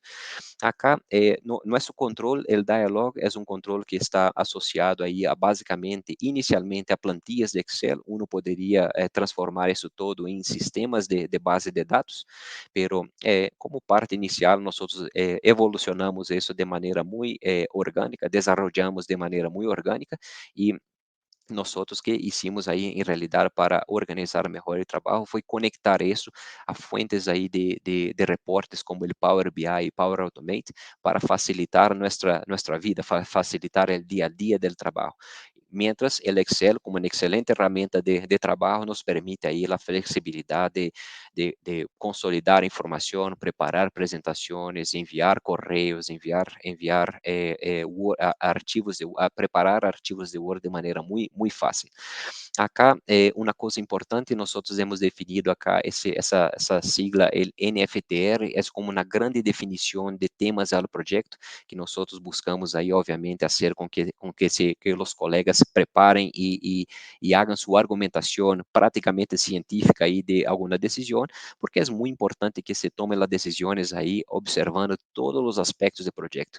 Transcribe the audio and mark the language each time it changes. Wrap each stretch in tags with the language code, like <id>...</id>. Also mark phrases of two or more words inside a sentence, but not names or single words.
<pt>Acá, nosso controle, o dialogue, é um controle que está associado aí a basicamente, inicialmente, a plantilhas de Excel.</pt> <es>Uno</es> <pt>poderia transformar isso todo em sistemas de base de dados,</pt> <es>pero como parte inicial,</es> <pt>nós evolucionamos isso de maneira muito orgânica,</pt> <es>desarrollamos</es> <pt>de maneira muito orgânica</pt> <es>e nosotros que hicimos ahí en realidad para organizar mejor el trabajo fue conectar eso a fuentes ahí de reportes como el Power BI y Power Automate para facilitar nuestra vida, facilitar el día a día del trabajo. Mientras el Excel, como una excelente herramienta de trabajo, nos permite ahí la flexibilidad de consolidar información, preparar presentaciones, enviar correos, enviar archivos, preparar archivos de Word</es> <pt>de maneira muito fácil. Acá, uma coisa importante, nós hemos definido acá essa sigla, el NFTR, é como uma grande definição de temas ao projeto, que nós buscamos aí, obviamente, fazer que os colegas preparem e hagam sua argumentação praticamente científica aí de alguma decisão, porque é muito importante que se tome as decisões aí observando todos os aspectos do projeto.</pt>